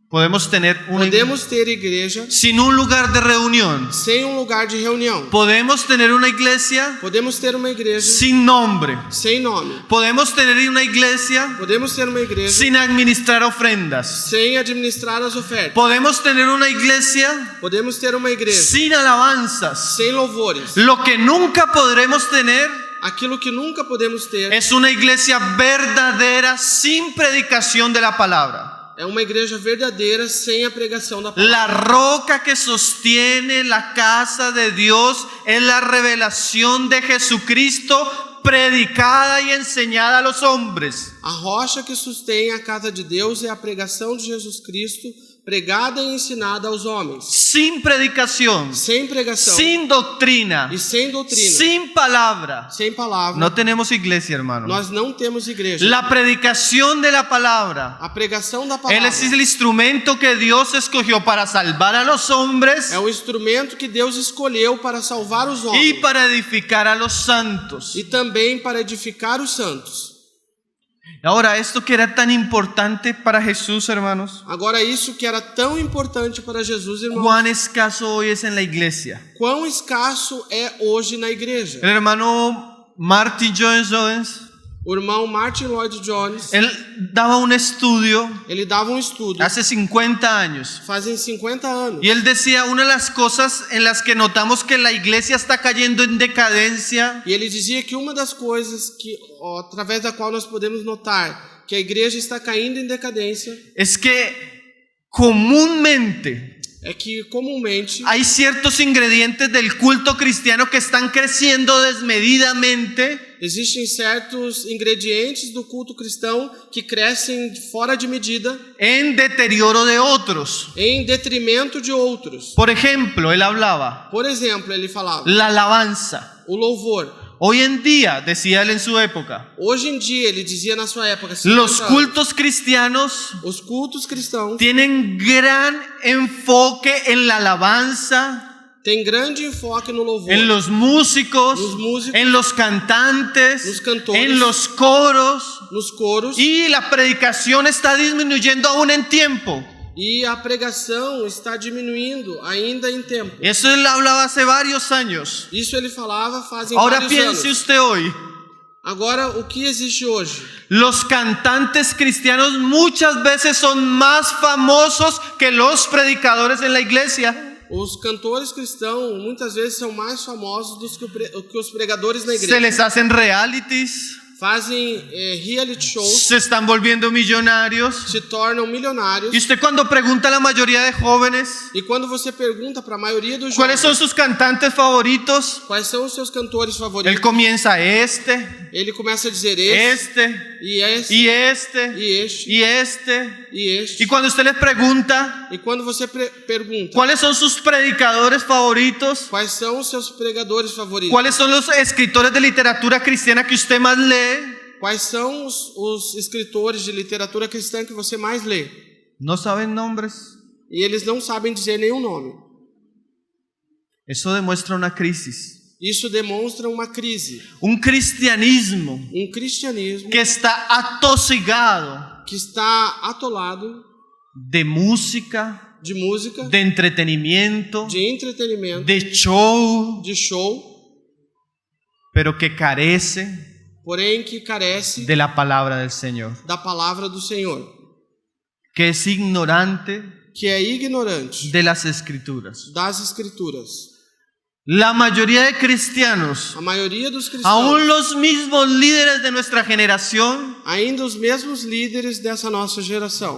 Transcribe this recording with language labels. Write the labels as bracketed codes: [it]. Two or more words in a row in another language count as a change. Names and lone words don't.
[pt] Podemos ter igreja [es] sin un lugar de reunión. [pt] sem lugar de reunião. [es] Podemos tener una iglesia [pt] Podemos ter uma igreja [es] sin nombre. [pt] sem nome. [es] Podemos tener una iglesia [pt] Podemos ter uma igreja [es] sin administrar ofrendas. [pt] sem administrar as ofertas. [es] Podemos tener una iglesia [pt] Podemos ter uma igreja [es] sin alabanzas. [pt] sem louvores. [es] Lo que nunca podremos tener [pt] Aquilo que nunca podemos ter [es] es una iglesia verdadera sin predicación de la palabra. [pt] é uma igreja verdadeira sem a pregação da palavra. [es] La roca que sostiene la casa de Dios es la revelación de Jesucristo predicada y enseñada a los hombres. [pt] A rocha que sustém a casa de Deus é a pregação de Jesus Cristo, pregada e ensinada aos homens. [es] Sin predicación, [pt] Sem pregação [es] sin doctrina, [pt] e sem doutrina, [es] sin palabra, [pt] sem palavra, [es] no tenemos iglesia, hermano. [pt] nós não temos igreja. [es] La predicación de la palabra, [pt] A pregação da [es] Él [pt] palavra [es] es el instrumento que Dios escogió para salvar a los hombres [pt] é o instrumento que Deus escolheu para salvar os [es] y [pt] homens [es] para edificar a los santos. [pt] e também para edificar os santos. [es] Ahora, esto que era tan importante para Jesús, hermanos, [pt] Agora, isso que era tão importante para Jesus, irmãos, [es] cuán escaso hoy es en la iglesia. [pt] quão escasso é hoje na igreja. [es] El hermano Martin Jones, [pt] O irmão Martin Lloyd Jones, [es] él daba un estudio [pt] ele dava um estudo [es] hace 50 años. [pt] fazem 50 anos. [es] Y él decía, una de las cosas en las que notamos que la iglesia está cayendo en decadencia [pt] E ele dizia que uma das coisas que, através da qual nós podemos notar que a igreja está caindo em decadência [es] es que comúnmente [pt] é que comumente [es] hay ciertos ingredientes del culto cristiano que están creciendo desmedidamente [pt] existem certos ingredientes do culto cristão que crescem fora de medida [es] en deterioro de otros. [pt] em detrimento de outros. [es] Por ejemplo, él hablaba [pt] Por exemplo, ele falava [es] la alabanza. [pt] o louvor. [es] Hoy en día, decía él en su época, [pt] Hoje em dia, ele dizia na sua época, 50 [es] los [pt] anos, [es] cultos cristianos [pt] os cultos cristãos [es] tienen gran enfoque en la alabanza, [pt] têm grande enfoque no louvor, [es] en los músicos, Los músicos, en los cantantes, los cantores, en los coros, [pt] nos coros, [es] y la predicación está disminuyendo aún en tiempo. [pt] e a pregação está diminuindo ainda em tempo. [es] Eso él hablaba hace varios años. [pt] Isso ele falava fazem [es] Ahora [pt] vários [es] piense [pt] anos. [es] usted hoy, [pt] Agora, o que existe hoje? [es] los cantantes cristianos muchas veces son más famosos que los predicadores en la iglesia. [pt] Os cantores cristãos muitas vezes são mais famosos do que os pregadores na [es] Se [pt] igreja. [es] les hacen realities, [pt] Fazem reality shows, [es] se están volviendo millonarios. [pt] se tornam milionários. [es] Y usted cuando pregunta a la mayoría de jóvenes [pt] E quando você pergunta para a maioria dos [es] cuáles son [pt] jovens [es] sus cantantes favoritos, [pt] quais são os seus cantores [es] él [pt] favoritos, [es] comienza [pt] ele começa a dizer este, e este, [es] y este, [pt] e este, [es] y este. [pt] e este. [es] Y cuando usted les pregunta [pt] E quando você pergunta [es] cuáles son sus predicadores favoritos, [pt] quais são os seus pregadores favoritos, [es] cuáles son los escritores de literatura cristiana que usted más lee, [pt] quais são os escritores de literatura cristã que você mais lê, [es] no saben nombres. [pt] e eles não sabem dizer nenhum nome. [es] Eso demuestra una crisis. [pt] Isso demonstra uma crise, [es] Un cristianismo [pt] cristianismo [es] que está atosigado [pt] que está atolado [es] de música, [pt] de música, [es] de entretenimiento, [pt] de entretenimento, [es] de show, [pt] de show, [es] pero que carece [pt] porém que carece [es] de la palabra del Señor, [pt] da palavra do Senhor, [es] que es ignorante [pt] que é ignorante [es] de las escrituras. [pt] das escrituras. [es] La mayoría de cristianos, [pt] A maioria dos cristãos, [es] aún los mismos líderes de nuestra generación, [pt] ainda os mesmos líderes dessa nossa geração,